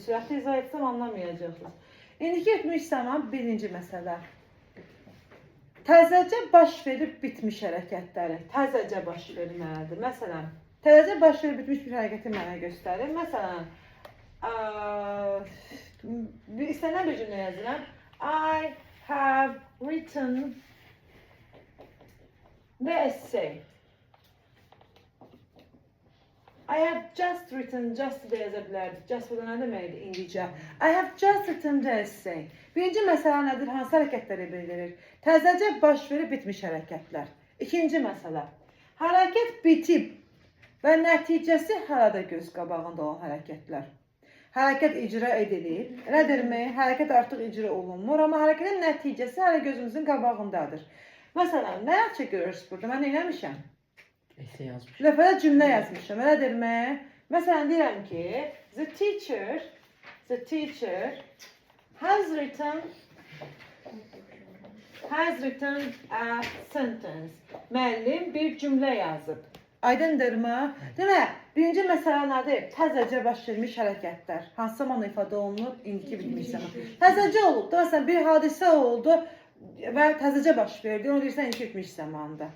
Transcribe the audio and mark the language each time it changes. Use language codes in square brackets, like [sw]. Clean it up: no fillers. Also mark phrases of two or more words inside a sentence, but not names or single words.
[az] Sürətli izah etsəm anlamayacaqsınız. İndiki bitmiş zaman birinci məsələ. Təzəcə baş verib bitmiş hərəkətləri. Təzəcə baş verməlidir. Məsələn, təzəcə baş verib bitmiş bir hərəkəti mənə göstərir. Məsələn, istənilən bir cümlə yazıram. [en] I have written the essay. I have just written, just [az] da yaza bilərdik. Just burada nə deməkdir İngilizcə? [en] I have just written the essay. [az] Birinci məsələ nədir? Hansı hərəkətləri bildirir? Təzəcə baş verib bitmiş hərəkətlər. İkinci məsələ. Hərəkət bitib və nəticəsi harada göz qabağında olan hərəkətlər. Hərəkət icra edilir. Nədirmi? Hərəkət artıq icra olunmur, amma hərəkətin nəticəsi hələ gözümüzün qabağındadır. Məsələn, nə yaxşı görürsünüz burada? Mən eləmişəm. Essay yazmış. Lövhədə cümlə yazmışam. Nədirmi? Məsələn, deyirəm ki, [en] the teacher has written a sentence. [az] Müəllim bir cümlə yazıb. Aydındırmı? Demək, birinci məsələ nədir? Təzəcə baş vermiş hərəkətlər. Hansı zaman ifadə olunur? İndiki bitmiş zaman. Təzəcə olub da, məsələn, bir hadisə oldu və təzəcə baş verdi. Onu deyirsən, indiki bitmiş zamanda.